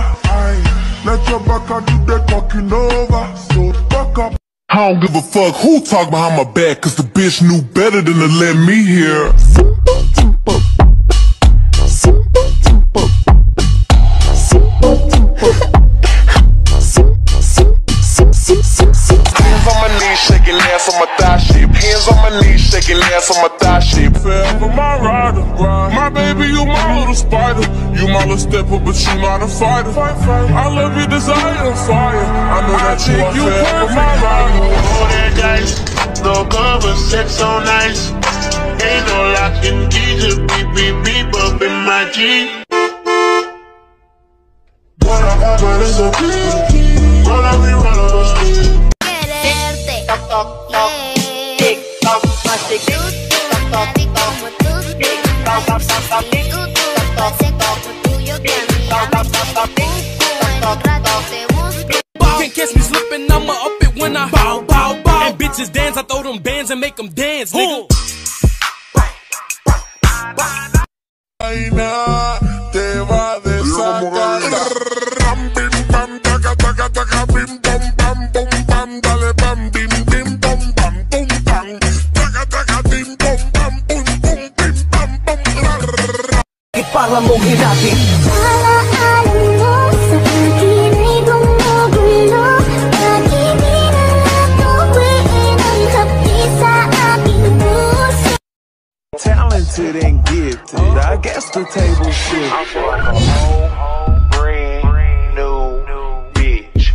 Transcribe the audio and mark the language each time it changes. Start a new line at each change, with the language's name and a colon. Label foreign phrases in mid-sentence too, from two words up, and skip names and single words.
English: Aye, let your back do the talking over. So fuck up. I don't give a fuck who talk behind my back, cause the bitch knew better than to let me hear. Simple tempo. Simple tempo. Simple tempo. Hands on my knees, shaking ass on my thigh shape. Hands on my knees, shaking ass on my thigh shape. Forever my rider, my baby, you my little spider. You my little stepper, but you not a fighter. I love your desire, fire. I know that you perfect, my rider. Roll that dice, no cover, sex on ice. Ain't no locking keys, just beep, beep, beep up in my G. What I have is a roll up, we roll up.
Spanish: Quererte, Toc, toc, toc, tic, toc, plastic, tic, toc, toc, toc, tic, toc, toc, toc, tic, toc, toc, toc, tic, toc, toc, toc, tic, toc, toc, toc.
English: Can't catch me slipping, I'ma up it when I bow, bow, bow. And bitches dance, I throw them bands and make them dance, nigga.
Spanish: Te va a desatar. Ram, bim, bam, taca, taca, taca, bim, bam, bam, bum, bam, dale, bam, bim, bim, bam, bam, bum, bam, taca, taca, bim, bam, bam, bum, bum, bim, bam, bam, ra.
Filipino: Para mong hinati.
English: Talented and gifted, I guess the table shit. I feel like a whole brand new bitch.